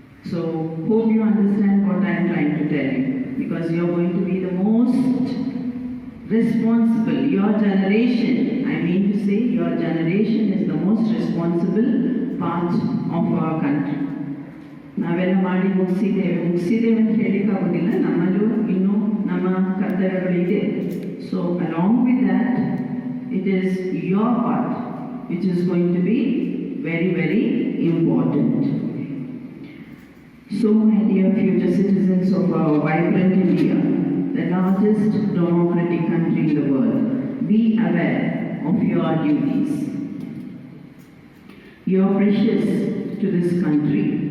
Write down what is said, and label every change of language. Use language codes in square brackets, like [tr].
[en] So hope you understand what I am trying to tell you, because you are going to be the most responsible, your generation, I mean to say your generation is the most responsible part of our country. [kn] ನಾವೆಲ್ಲ ಮಾಡಿ ಮುಗಿಸಿದ್ದೇವೆ ಅಂತ ಹೇಳಿಕ್ಕಾಗೋದಿಲ್ಲ, ನಮ್ಮಲ್ಲೂ ಇನ್ನೂ ನಮ್ಮ ಕರ್ತವ್ಯಗಳಿದೆ. [en] So along with that it is your part which is going to be very very important. So my dear future citizens of our vibrant India, the largest democratic country in the world, be aware of your duties. You are precious to this country.